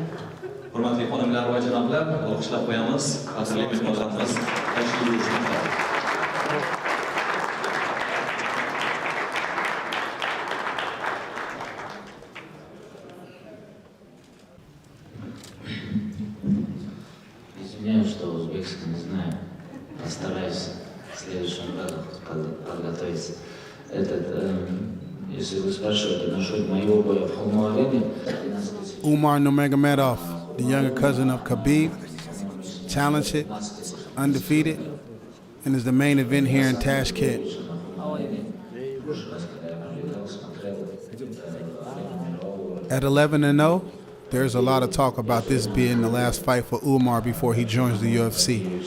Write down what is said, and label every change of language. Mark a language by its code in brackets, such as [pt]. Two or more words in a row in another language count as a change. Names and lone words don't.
[uz] Hurmatli xonimlar va janoblar, olqishlab qo'yamiz. Qadrli mehmonlarimiz tashrif buyurishmoqda. [ru] Извиняюсь, что узбекский не знаю. Постараюсь в следующем году подготовиться. Если вы спрашиваете насчет моего боя в Холму-арене, [en] Umar Nurmagomedov, the younger cousin of Khabib, talented, undefeated, and is the main event here in Tashkent. At 11-0, there's a lot of talk about this being the last fight for Umar before he joins the UFC.